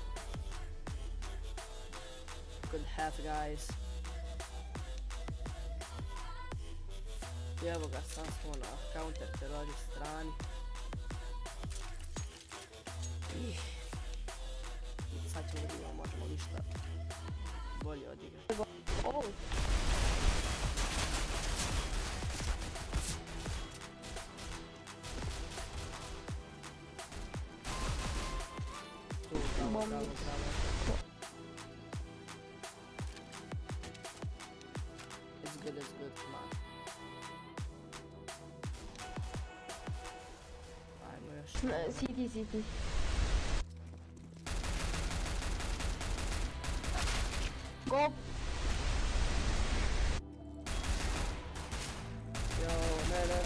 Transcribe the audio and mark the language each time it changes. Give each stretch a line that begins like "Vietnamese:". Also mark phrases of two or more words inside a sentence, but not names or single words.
English: Good half guys.
Bosnian: I evo ga, sad smo na
English: counter terrorist
Bosnian: strani. I sad ćemo da vidimo možemo ništa bolje odigrati. Oh. Bravo.
English: It's good, come on.
Bosnian: Ajmo još.
English: CT. Go.
Bosnian: Jo, ne.